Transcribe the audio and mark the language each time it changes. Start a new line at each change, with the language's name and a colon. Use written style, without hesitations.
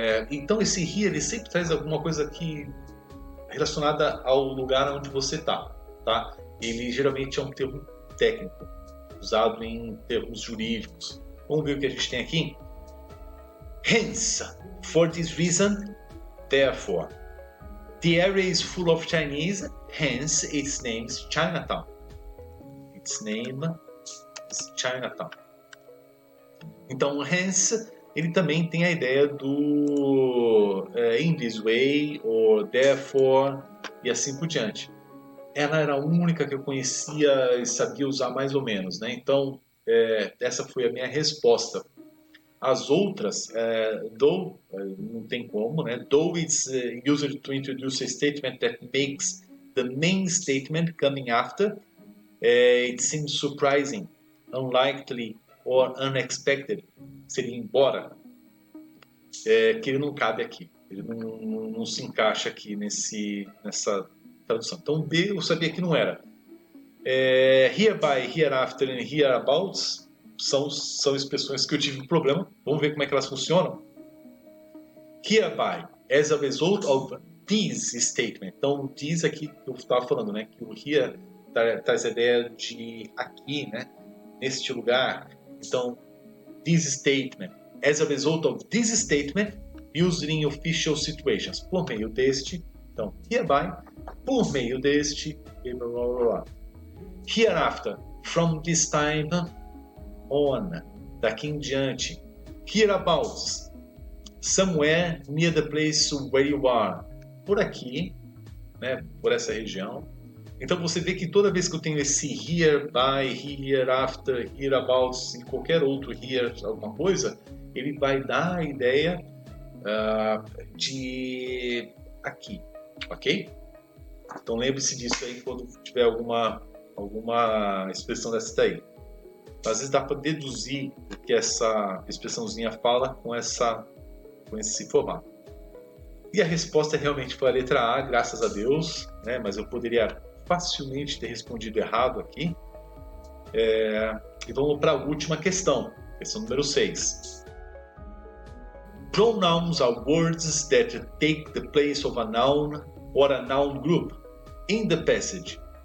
Portuguese: Então, esse here, ele sempre traz alguma coisa aqui relacionada ao lugar onde você está, tá? Ele geralmente é um termo técnico, usado em termos jurídicos. Vamos ver o que a gente tem aqui?
English: Hence, for this reason, therefore. The area is full of Chinese, hence its name is Chinatown. Its name is Chinatown.
Portuguese: Então, hence, ele também tem a ideia do in this way,
English: or therefore,
Portuguese: e assim por diante. Ela era a única que eu conhecia e sabia usar mais ou menos, né? Então, essa foi a minha resposta. As outras, though, não tem como, né?
English: Though it's used to introduce a statement that makes the main statement coming after, it seems surprising, unlikely or unexpected.
Portuguese: Seria embora, que ele não cabe aqui. Ele não se encaixa aqui nessa tradução. Então, B eu sabia que não era. Hereby, hereafter and hereabouts são expressões que eu tive problema. Vamos ver como é que elas funcionam.
English: Hereby, as a result of this statement.
Portuguese: Então, this aqui que eu estava falando, né? Que o here traz a ideia de aqui, né? Neste lugar.
English: Então, this statement. As a result of this statement, used in official situations.
Portuguese: Por meio deste. Então, hereby, por meio deste, e blá blá blá.
English: Hereafter, from this time on,
Portuguese: daqui em diante.
English: Hereabouts, somewhere near the place where you are.
Portuguese: Por aqui, né, por essa região. Então você vê que toda vez que eu tenho esse hereby, hereafter, hereabouts e qualquer outro here, alguma coisa, ele vai dar a ideia de aqui, ok? Então lembre-se disso aí quando tiver alguma expressão dessa daí. Às vezes dá para deduzir o que essa expressãozinha fala com esse formato. E a resposta realmente foi a letra A, graças a Deus, né? Mas eu poderia facilmente ter respondido errado aqui. E vamos para a última questão número 6.
English: Pronouns are words that take the place of a noun or a noun group in the passage.